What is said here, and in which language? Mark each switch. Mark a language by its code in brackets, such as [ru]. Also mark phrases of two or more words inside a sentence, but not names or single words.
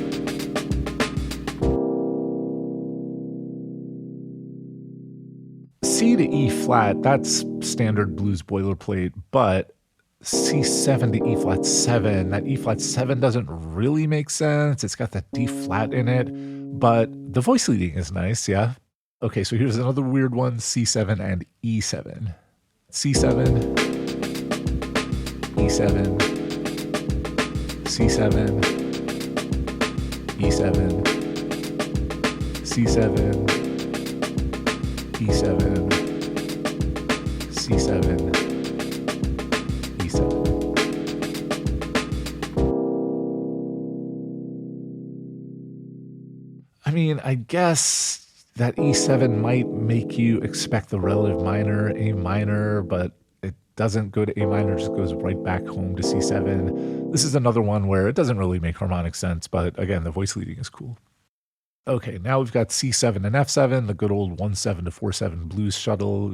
[en] C to E flat, that's standard blues boilerplate, but C7 to E flat 7, that E flat 7 doesn't really make sense. It's got that D flat in it, but the voice leading is nice, yeah. Okay, so here's another weird one, C7 and E7. C7, E7, C7, E7, C7, E7, C7, E7. I mean, I guess that E7 might make you expect the relative minor, A minor, but it doesn't go to A minor, just goes right back home to C7. This is another one where it doesn't really make harmonic sense, but again, the voice leading is cool. Okay, now we've got C7 and F7, the good old 1/7 to 4/7 blues shuttle.